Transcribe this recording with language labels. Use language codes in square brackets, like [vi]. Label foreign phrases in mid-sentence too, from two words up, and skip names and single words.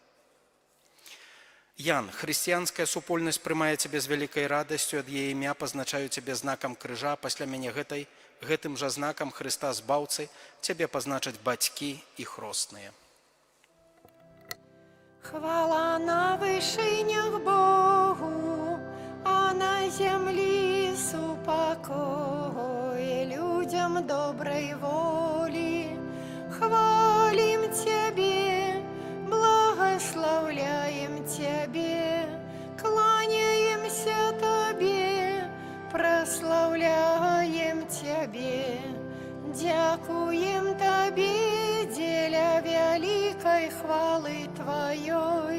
[be] Ян, хрысціянская супольнасць прымае цябе з вялікай радасцю, ад яе імя пазначаю цябе знакам крыжа, пасля мяне гэтым жа знакам Хрыста Збаўцы цябе пазначаць бацькі і хросныя. [uk] Хвала на вышынях Богу, а на землі супокой людям доброй воли. Хвалим Тебе, благословляем Тебе, кланяемся Тебе, прославляем Тебе, дякуем Тебе, деля великой хвалы Твоей.